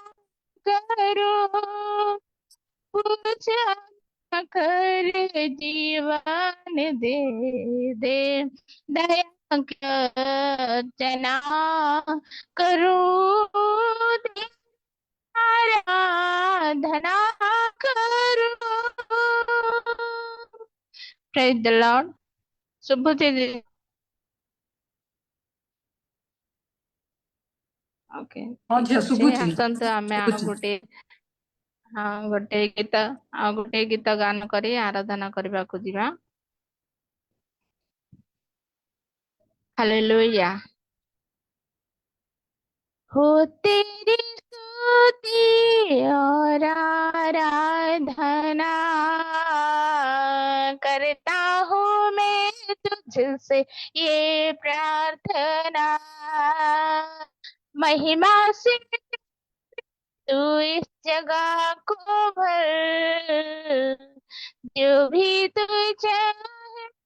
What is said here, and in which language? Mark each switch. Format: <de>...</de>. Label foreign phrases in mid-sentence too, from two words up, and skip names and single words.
<hi>करो, पूजा कर जीवन दे दे, दया अर्चना करो, दे आराधना करो।</hi> <en>praise the Lord.</en> <or>ଶୁଭୁଛି ଓକେ ହଁ ଠିକ ଝିଅ ଅଛି। ଶୁଭୁଛି ଆସନ୍ତୁ ଆମେ ଆଉ ଶୁଭୁଛି। ଗୋଟେ ଗୀତ ଗାନ କରି ଆରାଧନା କରିବାକୁ ଯିବା। ହାଲେଲୁୟା।</or> <hi>हो तेरी स्तुति और आराधना करता हूँ मैं तुझसे ये प्रार्थना, महिमा से तू इस जगह को भर, जो भी तू चाहे</hi>